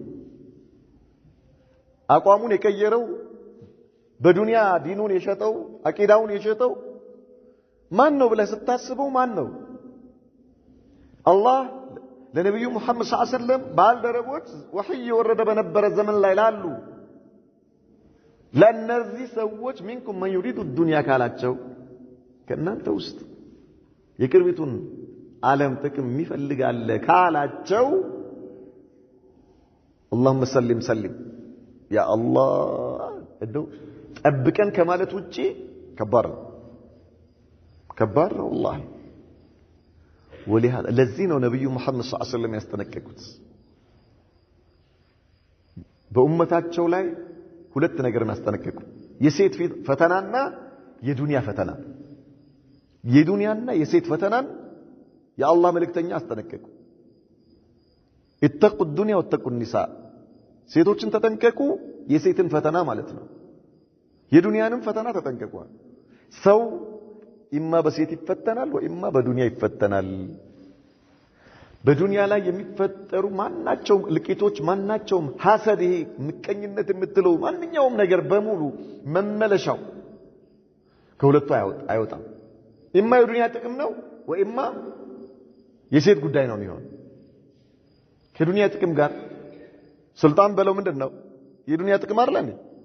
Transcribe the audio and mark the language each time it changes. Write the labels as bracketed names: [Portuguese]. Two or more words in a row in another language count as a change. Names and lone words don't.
[Amharic] አቋሙን የቀየረው በዱንያ ዲኑን የሸጠው አቂዳውን የሸጠው ማን ነው ብለህ ስታስበው ማን ነው? አላህ ለነብዩ መሐመድ [Arabic] صلى الله عليه وسلم [Amharic] ባልደረቦች ወህይ የወረደ በነበረ ዘመን ላይ ላሉ ለነዚህ ሰዎች [Arabic] منكم من يريد الدنيا [Amharic] ካላቸው ከእናንተ ውስጥ የቅርቢቱን ዓለም ጥቅም የሚፈልጋለ ካላቸው [Arabic] اللهم سلم سلم يا الله [Amharic] እንደው ጠብቀን ከማለት ውጪ ከባድ ነው [Arabic] والله ولهذا [Amharic] ለዚህ ነው ነብዩ መሐመድ [Arabic] صلى الله عليه وسلم [Amharic] ያስጠነቀቁት በኡመታቸው ላይ ሁለት ነገር ያስጠነቀቁ የሴት ፈተናና የዱንያ ፈተና የዱንያና የሴት ፈተናን የአላህ መልእክተኛ አስጠነቀቁ [Arabic] اتقوا الدنيا واتقوا النساء [Amharic] ሴቶችን ተጠንቀቁ የሴትን ፈተና ማለት ነው የዱንያንም ፈተና ተጠንቀቁ ሰው ኢማ በሴት ይፈተናል ወኢማ በዱንያ ይፈተናል በዱንያ ላይ የሚፈጠሩ ማናቸውም ልቂቶች ማናቸውም ሐሰድ ይሄ ምቀኝነት የምትለው ማንኛውም ነገር በሙሉ መመለሻው ከሁለቱ አይወጣም ኢማ የዱንያ ጥቅም ነው ወኢማ የሴት ጉዳይ ነው የሚሆነው ከዱንያ ጥቅም ጋር ስልጣን በለው ምንድነው የዱንያ ጥቅም አይደል እንዴ